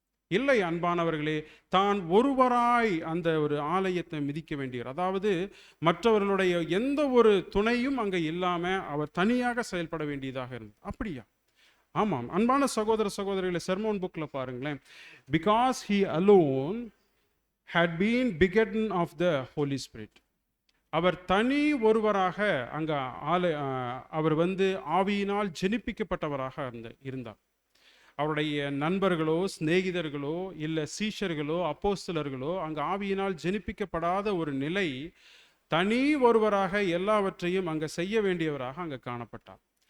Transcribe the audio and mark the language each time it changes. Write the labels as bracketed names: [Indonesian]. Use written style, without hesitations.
[Tamil] இல்லை அன்பானவர்களே. தான் ஒருவராய் அந்த ஒரு ஆலயத்தை மிதிக்க வேண்டியவர், அதாவது மற்றவர்களுடைய எந்த ஒரு துணையும் அங்கே இல்லாமல் அவர் தனியாக செயல்பட வேண்டியதாக இருந்தது. அப்படியா? ஆமாம் அன்பான சகோதர சகோதரிகளை, செர்மோன் புக்கில் பாருங்களேன். [English] Because he alone had been begotten of the Holy Spirit. [Tamil] அவர் தனி ஒருவராக அங்கே அவர் ஆவியினால் ஜெனிப்பிக்கப்பட்டவராக இருந்தார். அவருடைய நண்பர்களோ சிநேகிதர்களோ இல்லை சீஷர்களோ அப்போஸ்தலர்களோ அங்கே ஆவியினால் ஜெனிப்பிக்கப்படாத ஒரு நிலை, தனி ஒருவராக எல்லாவற்றையும் அங்கே செய்ய வேண்டியவராக அங்கே காணப்பட்டார்.